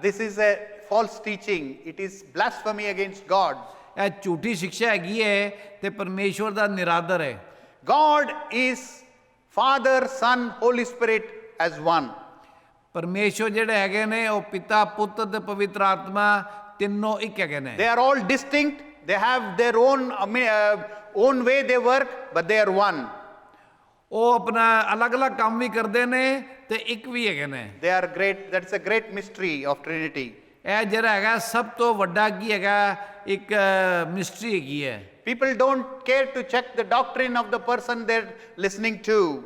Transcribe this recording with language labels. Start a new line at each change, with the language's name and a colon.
English: This is a false teaching. It is blasphemy against God.
Punjabi: ਇਹ ਝੂਠੀ ਸਿੱਖਿਆ ਹੈਗੀ ਹੈ ਤੇ ਪਰਮੇਸ਼ਵਰ ਦਾ ਨਿਰਾਦਰ ਹੈ
English: God is Father, Son, Holy Spirit as one.
Punjabi: ਪਰਮੇਸ਼ਵਰ ਜਿਹੜੇ ਹੈਗੇ ਨੇ ਉਹ ਪਿਤਾ ਪੁੱਤ ਤੇ ਪਵਿੱਤਰ ਆਤਮਾ ਤਿੰਨੋਂ ਇੱਕ ਹੈਗੇ ਨੇ
English: They are all distinct. They have their own way they work, but they are one.
Punjabi: ਉਹ ਆਪਣਾ ਅਲੱਗ-ਅਲੱਗ ਕੰਮ ਵੀ ਕਰਦੇ ਨੇ ਤੇ ਇੱਕ ਵੀ ਹੈਗੇ ਨੇ
English: They are great. That's a great mystery of Trinity.
Punjabi: ਇਹ ਜਿਹੜਾ ਹੈਗਾ ਸਭ ਤੋਂ ਵੱਡਾ ਕੀ ਹੈਗਾ ਇੱਕ ਮਿਸਟਰੀ ਹੈਗੀ ਹੈ
English: People don't care to check the doctrine of the person they're listening to.